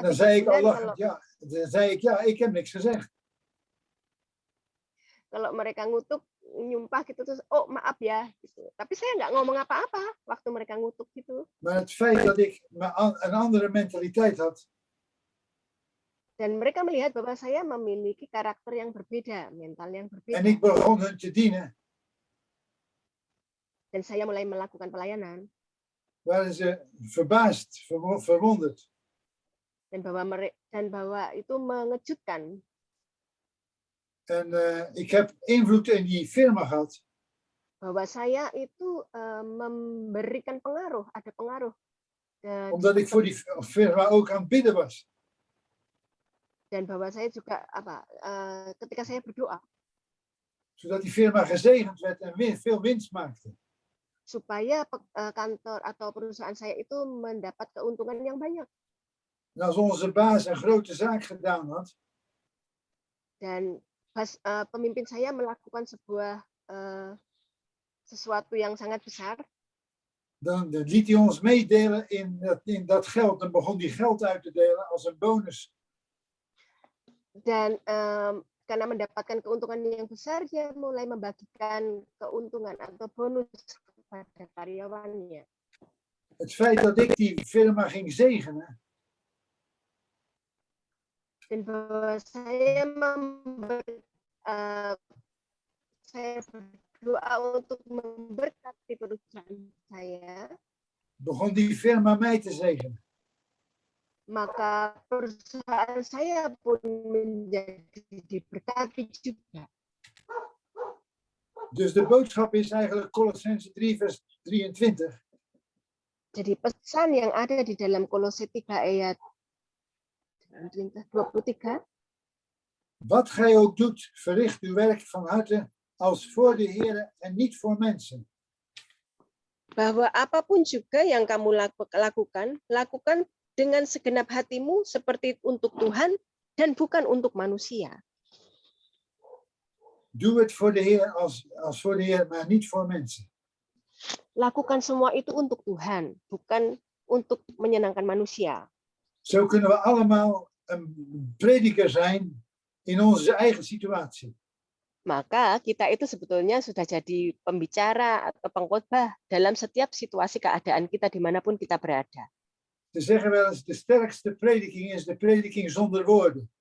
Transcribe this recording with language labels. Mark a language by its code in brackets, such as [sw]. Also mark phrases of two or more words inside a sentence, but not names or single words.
[nl] En dan 3 zei ik al [id] bulan, [nl] lachend, ja, ik heb niks gezegd. [id] kalau mereka ngutuk, nyumpah gitu, terus oh maaf ya gitu. Tapi saya nggak ngomong apa-apa waktu mereka ngutuk gitu. [nl] Maar het feit dat ik een andere mentaliteit had, [id] Dan mereka melihat bahwa saya memiliki karakter yang berbeda, mental yang berbeda. [nl] en ik begon hun te dienen, [id] Dan saya mulai melakukan pelayanan. [nl] waren ze verbaasd, verwonderd. [id] Dan bahwa itu mengejutkan. [nl] En ik heb invloed in die firma gehad. [id] Bahwa saya itu memberikan pengaruh, ada pengaruh. [nl] Omdat ik voor die firma ook aan het bidden was. [id] Dan bahwa saya juga ketika saya berdoa, [nl] Zodat die firma gezegend werd en veel winst maakte. [id] supaya kantor atau perusahaan saya itu mendapat keuntungan yang banyak. [nl] En als onze baas een grote zaak gedaan had, [id] Dan pemimpin saya melakukan sesuatu yang sangat besar, [nl] dan liet hij ons meedelen in dat geld. Dan begon hij geld uit te delen als een bonus. [id] dan karena mendapatkan keuntungan yang besar, dia mulai membagikan keuntungan atau bonus kepada karyawannya. [nl] Het feit dat ik die firma ging zegenen, [id] Dan bahwa saya berdoa untuk memberkati perusahaan saya, [nl] begon die firma mij te zegenen. [id] Maka perusahaan saya pun menjadi diberkati juga. [nl] Dus de boodschap is eigenlijk Colossenzen 3 vers 23. [id] Jadi pesan yang ada di dalam Kolose 3 ayat 23. [nl] Wat gij ook doet, verricht uw werk van harte als voor de Heer en niet voor mensen. [id] Bahwa apapun juga yang kamu lakukan, lakukan dengan segenap hatimu seperti untuk Tuhan dan bukan untuk manusia. [nl] Doe het voor de Heer als voor de Heer, maar niet voor mensen. [id] Lakukan semua itu untuk Tuhan, bukan untuk menyenangkan manusia. [nl] Zo kunnen we allemaal een prediker zijn in onze eigen situatie. [id] Maka kita itu sebetulnya sudah jadi pembicara atau pengkhotbah dalam setiap situasi keadaan kita dimanapun kita berada. [nl] Ze zeggen wel eens, de sterkste prediking is de prediking zonder woorden.